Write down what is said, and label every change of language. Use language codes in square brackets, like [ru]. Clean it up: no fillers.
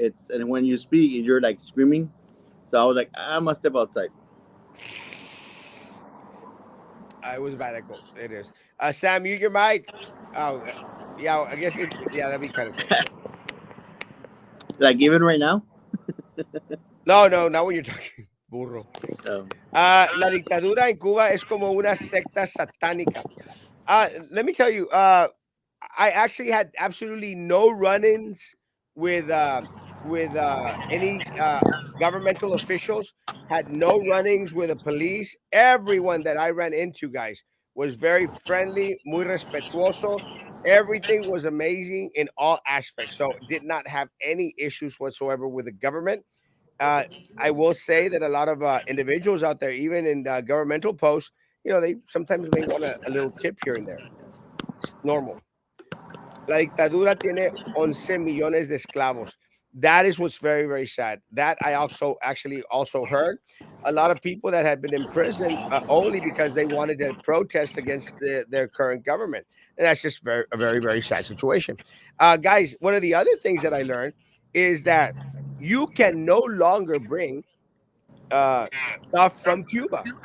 [en] And when you speak, you're like screaming. So I was like, I must step outside. It was a bad echo. It is. Sam, mute your mic. Oh, yeah. I guess yeah, that'd be kind of cool. Like even right now. No, not when you're talking. [es] Burro. Um, La dictadura en Cuba es como una secta satánica. [en] Let me tell you, I actually had absolutely no run-ins with any governmental officials. Had no run-ins with the police. Everyone that I ran into, guys, was very friendly, [es] muy respetuoso. [en] Everything was amazing in all aspects. So did not have any issues whatsoever with the government. I will say that a lot of individuals out there, even in governmental posts, they sometimes may want a little tip here and there. It's normal. [es] La dictadura tiene 11 millones de esclavos. [en] That is what's very, very sad. That I also actually also heard a lot of people that had been in prison only because they wanted to protest against their current government. And that's just a very, very sad situation. Guys, one of the other things that I learned is that you can no longer bring uh, stuff from Cuba.